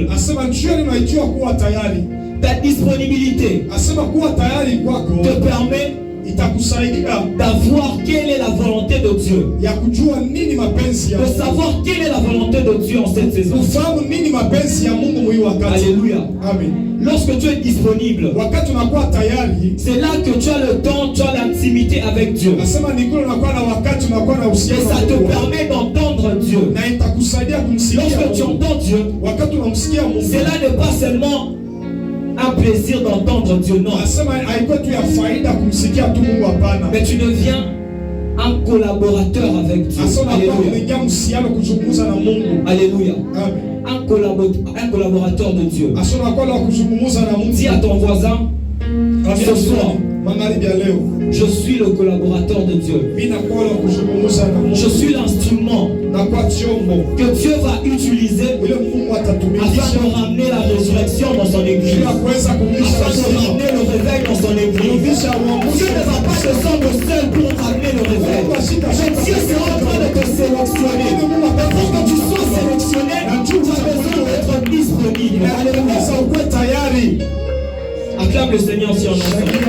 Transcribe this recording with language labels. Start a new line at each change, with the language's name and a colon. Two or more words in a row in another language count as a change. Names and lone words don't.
Swahili: Asema njoo unaitwa kuwa tayari.
French: Ta disponibilité
Swahili: Asema kuwa tayari kwako
French: te permet
Swahili: itakusaidia
French: d'avoir quelle est la volonté de Dieu.
Swahili: Ya kujua nini mapenzi ya
French: De
Swahili: Mungu.
French: savoir quelle est la volonté de Dieu en cette saison.
Swahili: Kufahamu nini mapenzi ya Mungu mwi wakati.
French: Alléluia. Amen. Lorsque tu es disponible,
Swahili: Wakati unakuwa tayari,
French: c'est là que tu as le temps, tu as l'intimité avec Dieu.
Swahili: asema ni kule unakuwa na wakati unakuwa na
French: Et
Swahili: uhusiano.
French: ça te permet d'entendre Dieu.
Swahili: Na itakusaidia kumsikia
French: Lorsque tu
Swahili: Mungu.
French: entends Dieu,
Swahili: Wakati unamsikia Mungu.
French: cela n'est pas seulement un plaisir d'entendre Dieu, non.
Swahili: Asema haikuwa tu ya faida kumsikia tu Mungu, hapana.
French: Mais tu deviens un collaborateur avec Dieu.
Swahili: Asema kwa
French: Alléluia.
Swahili: kuingia msiano kuzungumza na Mungu.
French: Alléluia. Amen. Un collaborateur de Dieu.
Swahili: Asema kwa kuzungumza na Mungu.
French: Dis à ton voisin, ce soir,
Swahili: magharibi ya leo,
French: je suis le collaborateur de Dieu.
Swahili: mimi nakuwa kuzungumza na Mungu.
French: Je suis l'instrument
Swahili: Na kwa chombo
French: que Dieu va utiliser
Swahili: ile Mungu atatumikisha
French: afin de ramener la résurrection dans son église.
Swahili: ili kuweza kumlisha
French: Afin de ramener le réveil dans son église. Dieu ne va pas descendre seul pour ramener le réveil. Mais Dieu sera en train de te sélectionner. Pour que tu sois sélectionné, tu as besoin d'être disponible. Alléluia. Acclame le Seigneur si on entend.